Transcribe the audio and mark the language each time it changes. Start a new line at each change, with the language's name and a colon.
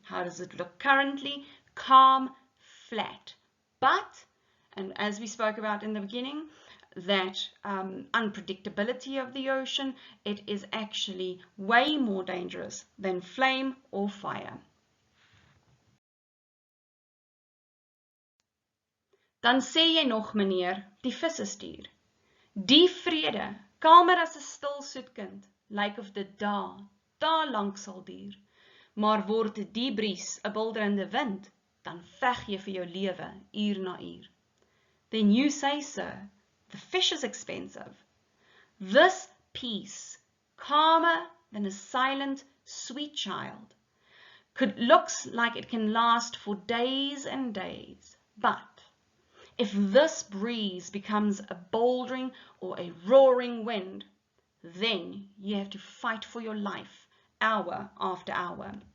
English: How does it look currently? Calm, flat. But, and as we spoke about in the beginning, that unpredictability of the ocean, it is actually way more dangerous than flame or fire.
Afrikaans: Dan sê jy nog, meneer, die visse stuur. Die vrede, kalmer as 'n stil soet kind, lyk of dit daar lank sal duur. Maar word die bries 'n bulderende wind, dan veg jy vir jou lewe uur na uur.
English: Then you say, sir, the fish is expensive. This peace, calmer than a silent, sweet child, looks like it can last for days and days. But if this breeze becomes a bouldering or a roaring wind, then you have to fight for your life hour after hour.